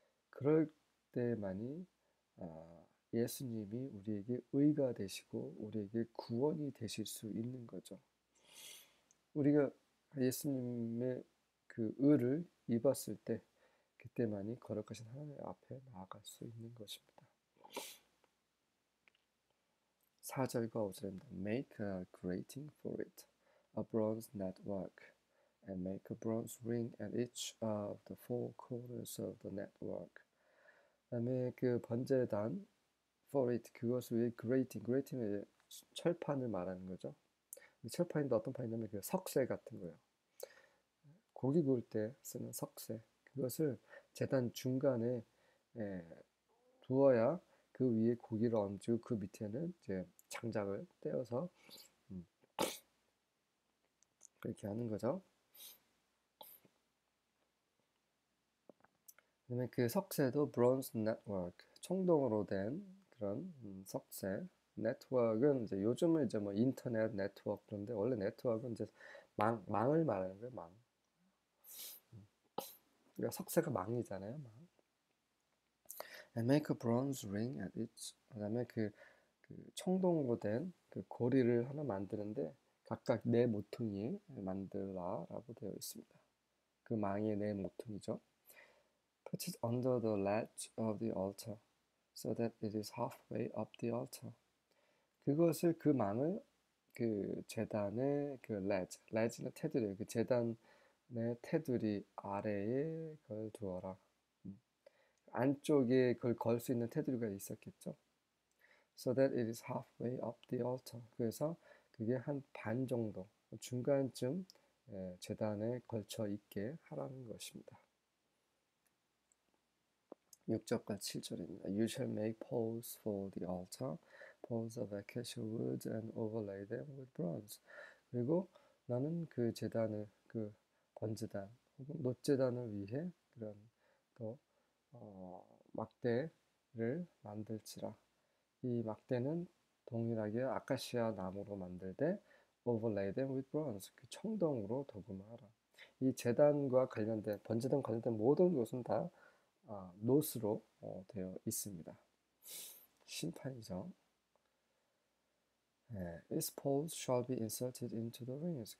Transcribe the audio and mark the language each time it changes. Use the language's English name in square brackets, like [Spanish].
[Korean] 그럴 때만이 예수님이 우리에게 의가 되시고 우리에게 구원이 되실 수 있는 거죠. 우리가 예수님의 그 의를 입었을 때 그때만이 거룩하신 하나님 앞에 나아갈 수 있는 것입니다. 4절과 5절입니다. [English] Make a grating for it, a bronze network, and make a bronze ring at each of the four corners of the network. [Korean] 그다음에 그 번제단 [English] for it [Korean] 그것을 위해 grating은 철판을 말하는 거죠. 철판인데 어떤 판이냐면 그 석쇠 같은 거예요. 고기 구울 때 쓰는 석쇠. 그것을 제단 중간에 두어야 그 위에 고기를 얹고 그 밑에는 이제 장작을 떼어서 그렇게 하는 거죠. 그다음에 그 석쇠도 [English] bronze network, [Korean] 청동으로 된 그런 석쇠. 네트워크는 이제 요즘은 이제 뭐 인터넷 네트워크 그런데 원래 네트워크는 이제 망을 말하는 거예요, 망. 그러니까 석쇠가 망이잖아요, 망. [English] And make a bronze ring at each. [Korean] 그다음에 그 청동으로 된 그 고리를 하나 만드는데 각각 네 모퉁이 만들라라고 되어 있습니다. 그 망의 네 모퉁이죠. [English] Put it under the ledge of the altar, so that it is halfway up the altar. [Korean] 그것을 그 망을 그 제단의 그 ledge는 테두리, 그 제단의 테두리 아래에 그걸 두어라. 안쪽에 그걸 걸 수 있는 테두리가 있었겠죠. [English] So that it is halfway up the altar. [Korean] 그래서 그게 한 반 정도, 중간쯤 제단에 걸쳐 있게 하라는 것입니다. 6절과 7절입니다. [English] You shall make poles for the altar, poles of acacia wood, and overlay them with bronze. [Korean] 그리고 나는 그 제단을, 그 번제단 혹은 놋제단을 위해 그런 또 막대를 만들지라. 이 막대는 동일하게 아카시아 나무로 만들되 [English] overlay them with bronze, [Korean] 그 청동으로 도금하라. 이 제단과 관련된 번제단 관련된 모든 것은 다 노스로 되어 있습니다. 심판이죠. [English] Its poles shall be inserted into the rings.